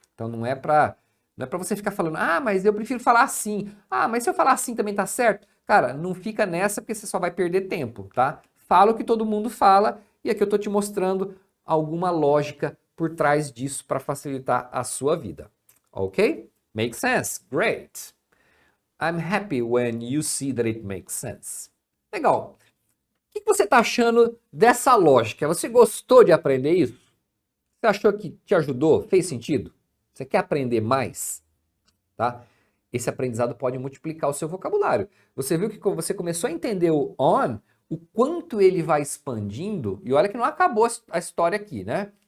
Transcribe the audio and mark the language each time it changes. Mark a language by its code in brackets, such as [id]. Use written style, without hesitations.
[pt] Então não é para você ficar falando, ah, mas eu prefiro falar assim, ah, mas se eu falar assim também tá certo? Cara, não fica nessa porque você só vai perder tempo, tá? Fala o que todo mundo fala e aqui eu tô te mostrando alguma lógica por trás disso para facilitar a sua vida, ok? [en] Make sense? Great! I'm happy when you see that it makes sense. [pt] Legal. O que você está achando dessa lógica? Você gostou de aprender isso? Você achou que te ajudou? Fez sentido? Você quer aprender mais? Tá? Esse aprendizado pode multiplicar o seu vocabulário. Você viu que quando você começou a entender o on, o quanto ele vai expandindo, e olha que não acabou a história aqui, né?